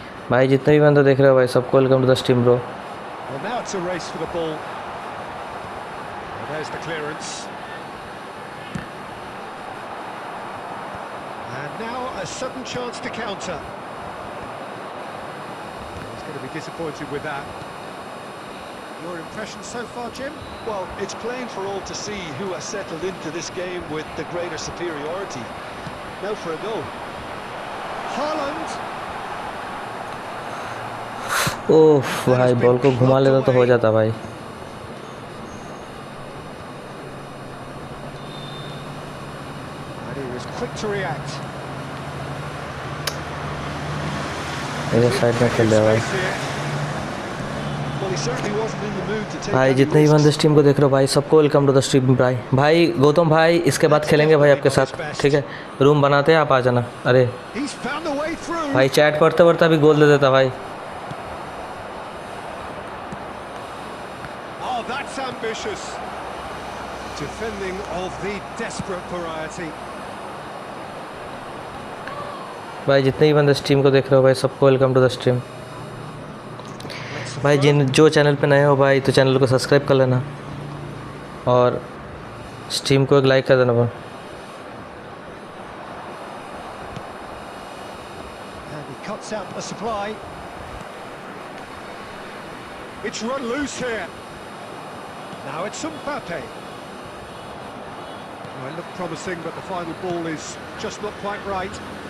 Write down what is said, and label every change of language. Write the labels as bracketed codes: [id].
[hi] भाई जितने भी बंदे देख रहे हो भाई, सबको [en] Welcome to the stream bro. Well, now it's a race for the ball. Well, there's the clearance. And now a sudden chance to counter. He's going to be disappointed with that. Your impression so far, Jim? Well, it's plain for all to see who has settled into this game with the greater superiority. Now for a goal. Haaland. [hi] ओह भाई, ball को घुमा लेता तो हो जाता भाई. [en] And he was quick to react. [hi] इधर side में खेल रहा भाई. [en] Well, he certainly wasn't in the mood to take [hi] भाई [en] any [hi] जितने भी [en] risks. [hi] बंदे स्ट्रीम को देख रहे हो भाई, सबको [en] welcome to the stream [hi] भाई. भाई गौतम भाई, इसके बाद खेलेंगे भाई आपके साथ, ठीक है? रूम बनाते हैं, आप आ जाना. अरे [en] He's found the way through. [hi] भाई, चैट पढ़ते पढ़ते अभी गोल दे देता भाई. [en] Oh, that's ambitious. Defending of the desperate variety. [hi] भाई जितने भी बंदे स्ट्रीम को देख रहे हो भाई, सबको [en] Welcome to the stream. [hi] भाई जो चैनल पे नए हो भाई, तो चैनल को सब्सक्राइब कर लेना और स्ट्रीम को एक लाइक कर देना भाई. [en] And he cuts out the supply. It's run loose here. Now it's Mbappe. Well, it looked promising, but the final ball is just not quite right.